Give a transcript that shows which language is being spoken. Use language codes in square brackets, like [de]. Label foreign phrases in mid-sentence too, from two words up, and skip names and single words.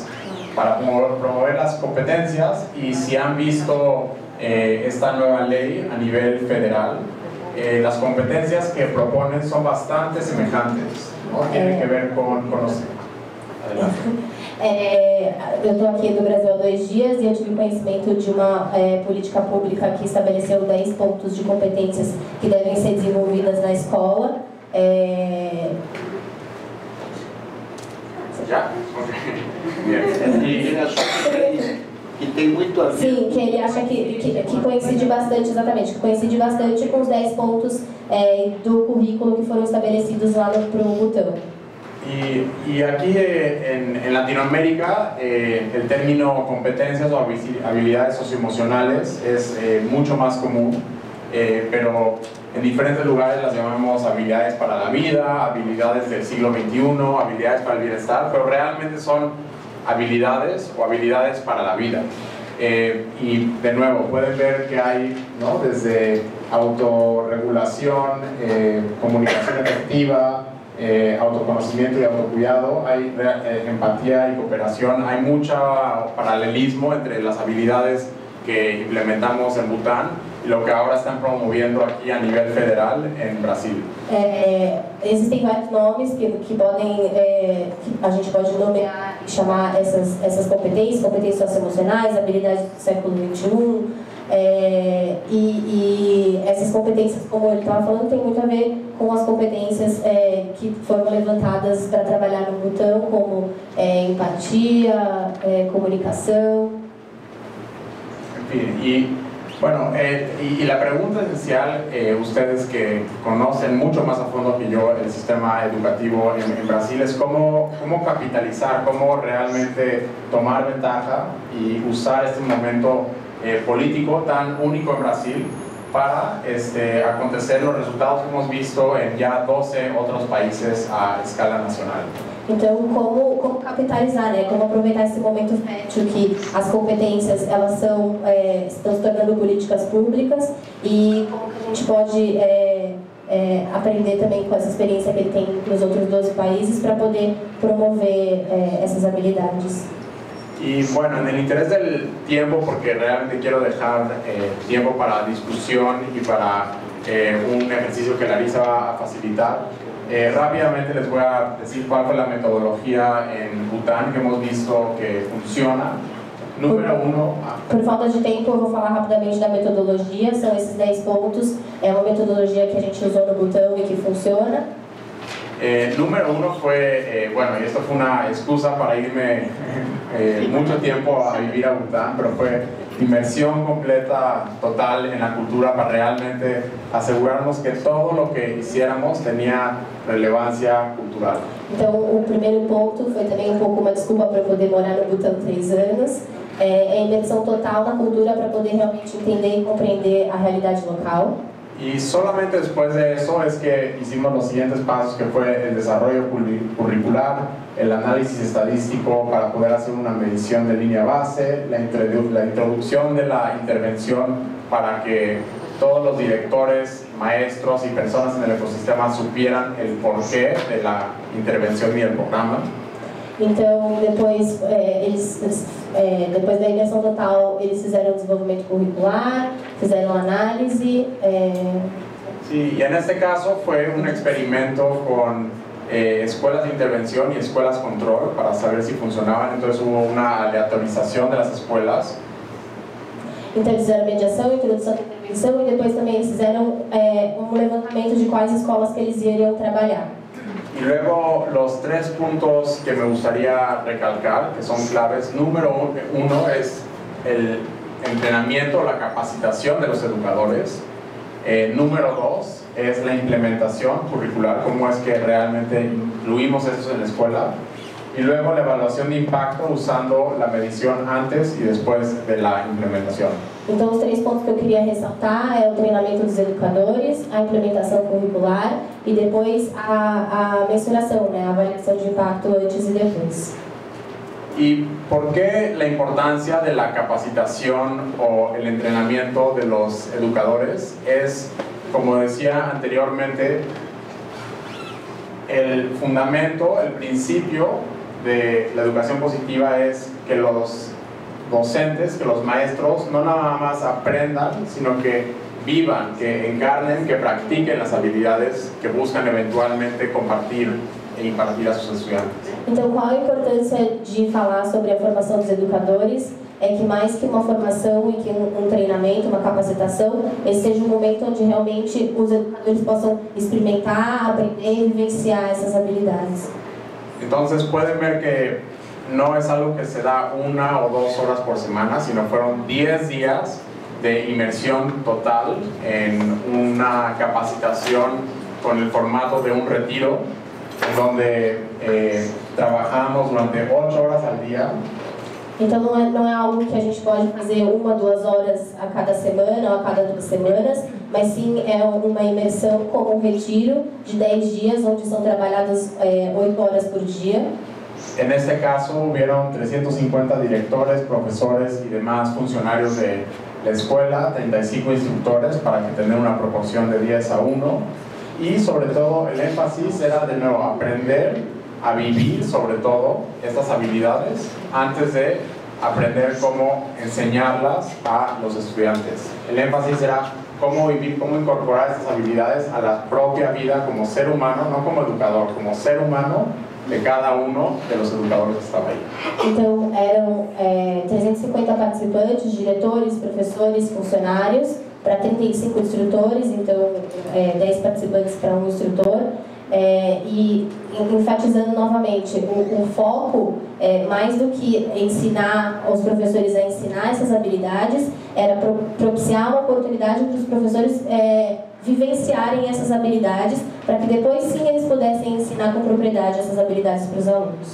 [es] Para promover las competencias, y si han visto esta nueva ley a nivel federal, las competencias que proponen son bastante semejantes, ¿no? Tienen que ver con los... Adelante. [pt] Eu estou aqui no Brasil há 2 dias e eu tive conhecimento de uma política pública que estabeleceu 10 pontos de competências que devem ser desenvolvidas na escola. Já? Ele achou que tem muito a ver. Sim, que ele acha que coincide bastante, exatamente, que coincide bastante com os 10 pontos do currículo que foram estabelecidos lá para o Butão. [es] Y aquí en Latinoamérica el término competencias o habilidades socioemocionales es mucho más común, pero en diferentes lugares las llamamos habilidades para la vida, habilidades del siglo XXI, habilidades para el bienestar, pero realmente son habilidades o habilidades para la vida. Y de nuevo, pueden ver que hay, ¿no?, desde autorregulación, comunicación efectiva, autoconocimiento y autocuidado, hay empatía y cooperación, hay mucho paralelismo entre las habilidades que implementamos en Bután e lo que [pt] agora estão promovendo aqui a nível federal em Brasil. Existem vários nomes que podem, que a gente pode nomear e chamar essas competências socioemocionais, habilidades do século XXI, e essas competências, como ele estava falando, tem muito a ver com as competências que foram levantadas para trabalhar no Butão, como empatia, comunicação. Enfim, [es] bueno, y la pregunta esencial, ustedes que conocen mucho más a fondo que yo el sistema educativo en Brasil, es cómo capitalizar, cómo realmente tomar ventaja y usar este momento político tan único en Brasil para acontecer los resultados que hemos visto en ya 12 otros países a escala nacional. [pt] Então, como capitalizar, né? Como aproveitar esse momento fértil que as competências elas estão se tornando políticas públicas e como que a gente pode aprender também com essa experiência que ele tem nos outros 12 países para poder promover essas habilidades. [es] Y bueno, en el interés del tiempo, porque realmente quiero dejar tiempo para discusión y para un ejercicio que Larisa va a facilitar, rápidamente les voy a decir cuál fue la metodología en Bután que hemos visto que funciona. Número 1. [pt] Por falta de tempo, eu vou falar rapidamente da metodologia. São esses 10 pontos. É uma metodologia que a gente usou no Butão e que funciona. [es] Número 1 fue, bueno, y esto fue una excusa para irme mucho tiempo a vivir a Bután, pero fue inmersión completa, total en la cultura para realmente asegurarnos que todo lo que hiciéramos tenía relevancia cultural. [pt] Então, o primeiro ponto foi também um pouco uma desculpa para eu poder morar no Butão 3 anos. É imersão total na cultura para poder realmente entender e compreender a realidade local. [es] Y solamente después de eso es que hicimos los siguientes pasos, que fue el desarrollo curricular, el análisis estadístico para poder hacer una medición de línea base, la introducción de la intervención para que todos los directores, maestros y personas en el ecosistema supieran el porqué de la intervención y el programa. [pt] Então, depois da imersão total, eles fizeram desenvolvimento curricular, fizeram análise. [es] Sí, y en este caso fue un experimento con escuelas de intervención y escuelas control para saber si funcionaban. Entonces hubo una aleatorización de las escuelas. [pt] Então, eles fizeram mediação, introdução de intervenção e depois também eles fizeram um levantamento de quais escolas que eles iriam trabalhar. [es] Y luego los 3 puntos que me gustaría recalcar, que son claves. Número 1 es el entrenamiento, la capacitación de los educadores. Número 2 es la implementación curricular, cómo es que realmente incluimos eso en la escuela. Y luego la evaluación de impacto usando la medición antes y después de la implementación. [pt] Então, os 3 pontos que eu queria ressaltar é o treinamento dos educadores, a implementação curricular e depois a mensuração, né, a avaliação de impacto antes e depois. [es] ¿Y por qué la importancia de la capacitación o el entrenamiento de los educadores? Es, como decía anteriormente, el fundamento, el principio de la educación positiva es que los docentes, que los maestros no nada más aprendan, sino que vivan, que encarnen, que practiquen las habilidades que buscan eventualmente compartir e impartir a sus estudiantes. [pt] Então, qual a importância de falar sobre a formação dos educadores? É que mais que uma formação e que um treinamento, uma capacitação, esse seja um momento onde realmente os educadores possam experimentar, aprender e vivenciar essas habilidades. [es] Entonces pueden ver que no es algo que se da 1 o 2 horas por semana, sino fueron 10 días de inmersión total en una capacitación con el formato de un retiro, en donde trabajamos durante 8 horas al día. [pt] Então não é algo que a gente pode fazer 1 a 2 horas a cada semana ou a cada 2 semanas, mas sim é uma imersão como um retiro de 10 dias, onde são trabalhadas 8 horas por dia. [es] En este caso hubieron 350 directores, profesores y demás funcionarios de la escuela, 35 instructores para que tengan una proporción de 10 a 1. y sobre todo el énfasis era de nuevo aprender a vivir sobre todo estas habilidades antes de aprender cómo enseñarlas a los estudiantes. El énfasis era cómo vivir, cómo incorporar estas habilidades a la propia vida como ser humano, no como educador, como ser humano de cada uno de los educadores que [pt] estava aí. Então, eram 350 participantes, diretores, professores, funcionários, para 35 instrutores, então 10 participantes para um instrutor. E enfatizando novamente, o foco, mais do que ensinar os professores a ensinar essas habilidades, era propiciar uma oportunidade para os professores vivenciarem essas habilidades, para que depois sim eles pudessem ensinar com propriedade essas habilidades para os alunos.